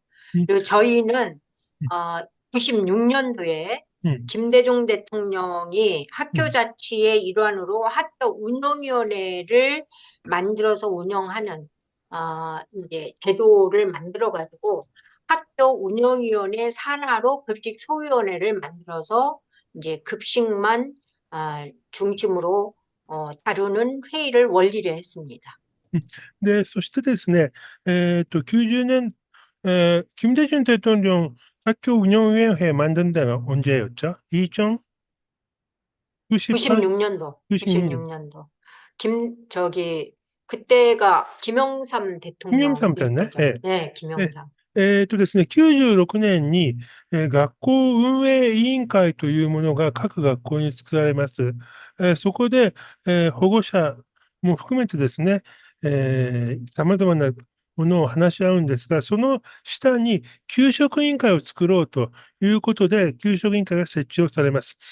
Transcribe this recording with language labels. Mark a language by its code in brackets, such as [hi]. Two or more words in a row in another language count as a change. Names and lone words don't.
[ko] 그리고 저희는 96년도에 김대중 대통령이 학교 자치의 일환으로 학교 운영위원회를 만들어서 운영하는 이제 제도를 만들어 가지고 학교 운영위원회 산하로 급식 소위원회를 만들어서 이제 급식만 중심으로 다루는 회의를 원리를 했습니다. [ja] で、そしてですね、90年, [ko] 김대중 대통령 학교 운영위원회 만든 데가 언제였죠? 2098, 96년도, 96년. 96년도. 그때가 김영삼 대통령 일 2.3잖아요. 때죠. 네, え、 김영삼. [ja] ですね、96年に、学校運営委員会というものが各学校に作られます。そこで、保護者も含めてですね、様々なものを話し合うんですが、その下に給食委員会を作ろうということで、給食委員会が設置をされます。